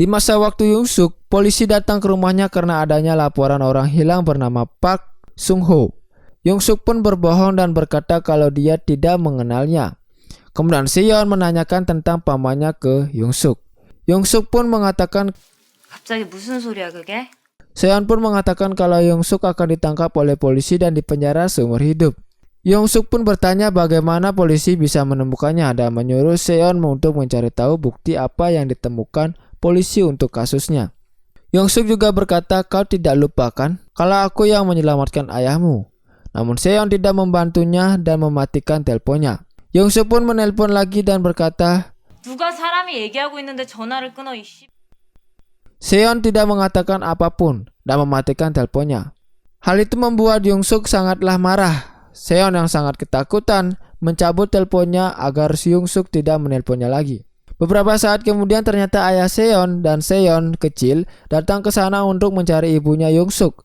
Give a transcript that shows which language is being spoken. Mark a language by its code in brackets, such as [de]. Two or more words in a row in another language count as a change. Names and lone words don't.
[id] Di masa waktu Yung Suk, polisi datang ke rumahnya karena adanya laporan orang hilang bernama Park Sung Ho. Yung Suk pun berbohong dan berkata kalau dia tidak mengenalnya. Kemudian Seon menanyakan tentang pamannya ke Yung Suk. Yung Suk pun mengatakan [ko] 갑자기 무슨 소리야 그게? [id] Seon pun mengatakan kalau Yung Suk akan ditangkap oleh polisi dan dipenjara seumur hidup. Yung Suk pun bertanya bagaimana polisi bisa menemukannya dan menyuruh Seon untuk mencari tahu bukti apa yang ditemukan polisi untuk kasusnya. Yung Suk juga berkata, kau tidak lupa kan kalau aku yang menyelamatkan ayahmu. Namun Seon tidak membantunya dan mematikan teleponnya. Yung Suk pun menelpon lagi dan berkata, [ko] 누가 사람이 얘기하고 있는데 전화를 끊어 이씨. [id] Seon tidak mengatakan apapun dan mematikan teleponnya. Hal itu membuat Yung Suk sangatlah marah. Seon yang sangat ketakutan mencabut teleponnya agar Yung Suk tidak menelponnya lagi. Beberapa saat kemudian ternyata ayah Seon dan Seon kecil datang ke sana untuk mencari ibunya Yung Suk.